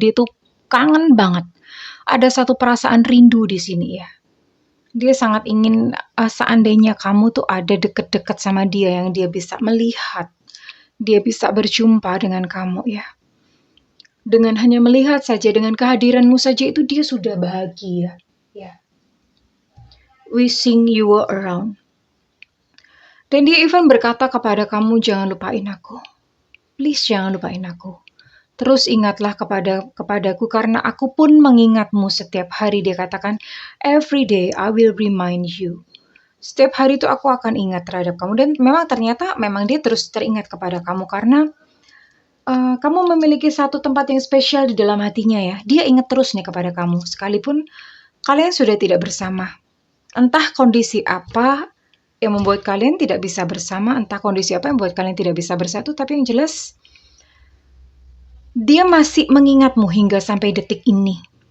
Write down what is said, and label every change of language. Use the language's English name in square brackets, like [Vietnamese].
[Indonesian] Dia tuh kangen banget. Ada satu perasaan rindu di sini ya. Dia sangat ingin seandainya kamu tuh ada deket-deket sama dia yang dia bisa melihat. Dia bisa berjumpa dengan kamu ya. Dengan hanya melihat saja, dengan kehadiranmu saja itu dia sudah bahagia. Ya. [English] Wishing you were around. [Indonesian] Dan dia even berkata kepada kamu, jangan lupain aku. Please jangan lupain aku. Terus ingatlah kepadaku karena aku pun mengingatmu setiap hari. Dia katakan, [English] every day I will remind you. [Indonesian] Setiap hari itu aku akan ingat terhadap kamu. Dan memang ternyata memang dia terus teringat kepada kamu karena kamu memiliki satu tempat yang spesial di dalam hatinya ya. Dia ingat terus nih kepada kamu. Sekalipun kalian sudah tidak bersama. Entah kondisi apa yang membuat kalian tidak bisa bersama, entah kondisi apa yang membuat kalian tidak bisa bersatu, tapi yang jelas dia masih mengingatmu hingga sampai detik ini.